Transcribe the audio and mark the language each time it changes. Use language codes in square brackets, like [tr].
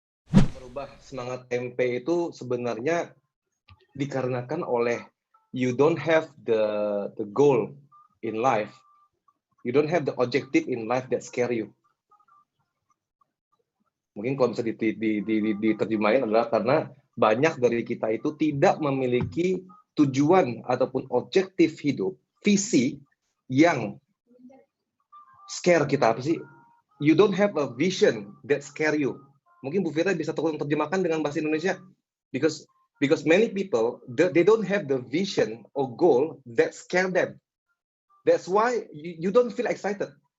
[id] Merubah semangat MP itu sebenarnya dikarenakan oleh [en] you don't have the goal in life, you don't have the objective in life that scare you. [id] Mungkin kalau bisa diterjemahin adalah karena banyak dari kita itu tidak memiliki tujuan ataupun objektif hidup, visi yang scare kita. Apa sih? [en] You don't have a vision that scare you. [id] Mungkin Bu Fira bisa tolong terjemahkan dengan bahasa Indonesia. [en] Because many people, they don't have the vision or goal that scare them. That's why you don't feel excited.